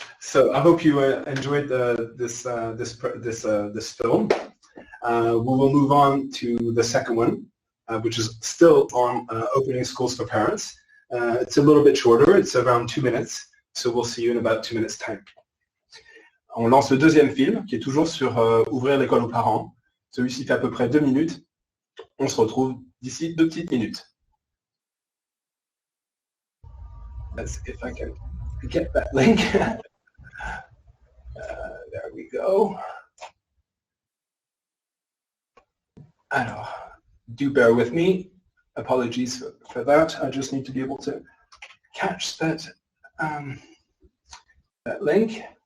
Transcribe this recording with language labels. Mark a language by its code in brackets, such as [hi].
[en] So I hope you enjoyed this film. We will move on to the second one, which is still on opening schools for parents. It's a little bit shorter. It's around 2 minutes. So we'll see you in about 2 minutes' time. [fr] On lance le deuxième film, qui est toujours sur ouvrir l'école aux parents. Celui-ci fait à peu près 2 minutes. On se retrouve d'ici 2 petites minutes. [en] Let's see if I can get that link. There we go. Alors, do bear with me. Apologies for that. I just need to be able to catch that, that link.